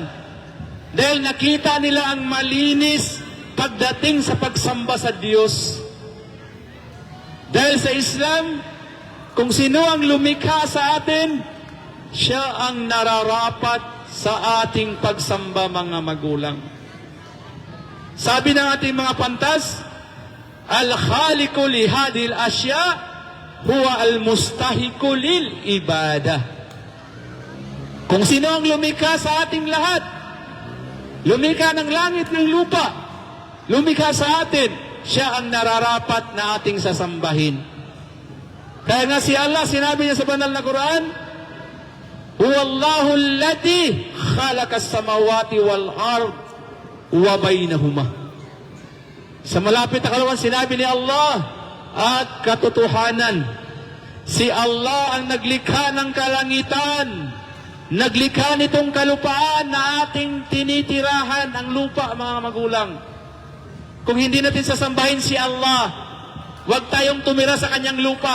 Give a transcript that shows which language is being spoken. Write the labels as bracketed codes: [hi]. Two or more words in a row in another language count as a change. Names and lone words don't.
[tl] Dahil nakita nila ang malinis pagdating sa pagsamba sa Diyos. Dahil sa Islam, kung sino ang lumikha sa atin, siya ang nararapat sa ating pagsamba mga magulang. Sabi ng ating mga pantas, [ar] الخالق لهذه الأشياء هو المستحق للعبادة. [tl] Kung sino ang lumikha sa ating lahat, lumikha ng langit ng lupa, lumikha sa atin, siya ang nararapat na ating sasambahin. Kaya nga si Allah, sinabi niya sa banal na Quran, [ar] هو الله الذي خلق السماوات والأرض وبينهما. [tl] Sa malapit na kalawan, sinabi ni Allah, at katotohanan, si Allah ang naglikha ng kalangitan, naglikha nitong kalupaan na ating tinitirahan, ang lupa, mga magulang. Kung hindi natin sasambahin si Allah, huwag tayong tumira sa kanyang lupa.